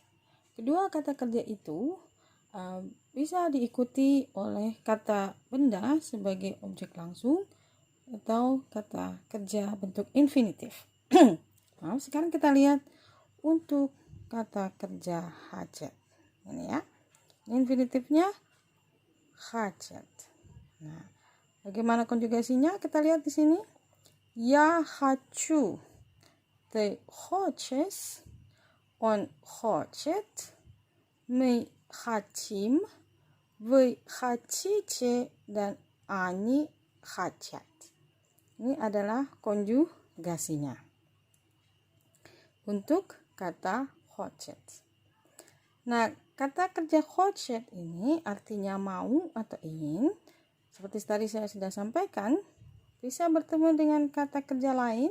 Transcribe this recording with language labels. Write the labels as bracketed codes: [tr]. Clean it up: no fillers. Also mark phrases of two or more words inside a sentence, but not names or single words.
[id] Kedua kata kerja itu bisa diikuti oleh kata benda sebagai objek langsung atau kata kerja bentuk infinitif. Nah, sekarang kita lihat untuk kata kerja хотеть. Ini ya. Infinitifnya хотеть. Nah, bagaimana konjugasinya? Kita lihat di sini. [ru] Я хочу. Ты хочешь. Он хочет. Мы хотим. Вы хотите. Dan они хотят. [id] Ini adalah konjugasinya untuk kata хочет. Nah, kata kerja хочет ini artinya mau atau ingin. Seperti tadi saya sudah sampaikan, bisa bertemu dengan kata kerja lain.